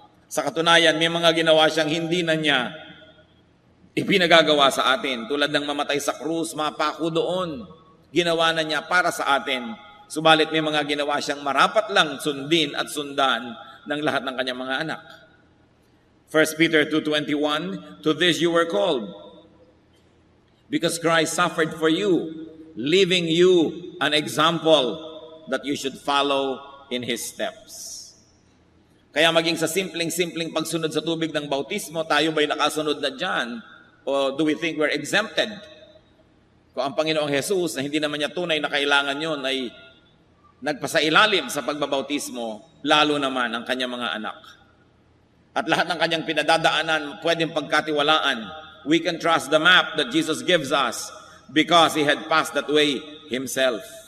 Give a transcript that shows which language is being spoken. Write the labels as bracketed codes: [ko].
[tl] Sa katunayan, may mga ginawa siyang hindi na niya ipinagagawa sa atin. Tulad ng mamatay sa krus, mapako doon. Ginawa na niya para sa atin. Subalit may mga ginawa siyang marapat lang sundin at sundan ng lahat ng kanyang mga anak. [en] 1 Peter 2:21, to this you were called, because Christ suffered for you, leaving you an example that you should follow in His steps. [tl] Kaya maging sa simpleng pagsunod sa tubig ng bautismo, tayo ba'y nakasunod na dyan? [en] O do we think we're exempted? [tl] Kung ang Panginoong Jesus, na hindi naman niya tunay na kailangan yun, ay nagpasailalim sa pagbabautismo, lalo naman ang kanyang mga anak. At lahat ng kanyang pinadadaanan, pwedeng pagkatiwalaan. [en] We can trust the map that Jesus gives us because He had passed that way Himself.